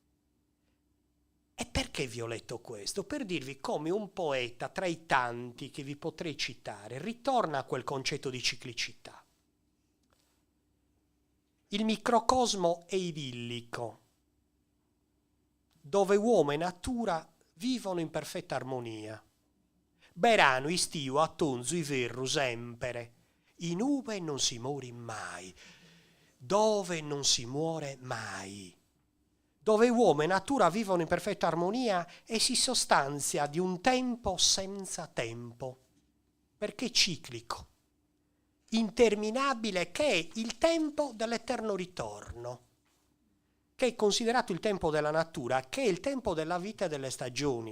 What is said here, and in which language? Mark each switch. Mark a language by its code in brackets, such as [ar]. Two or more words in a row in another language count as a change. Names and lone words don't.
[it] E perché vi ho letto questo? Per dirvi come un poeta, tra i tanti che vi potrei citare, ritorna a quel concetto di ciclicità. Il microcosmo è idillico, dove uomo e natura vivono in perfetta armonia. [sc] Berano, istiu, attonzu, i verru, [it] sempre. In uve non si muore mai, dove non si muore mai, dove uomo e natura vivono in perfetta armonia e si sostanzia di un tempo senza tempo, perché è ciclico, interminabile, che è il tempo dell'eterno ritorno, che è considerato il tempo della natura, che è il tempo della vita e delle stagioni.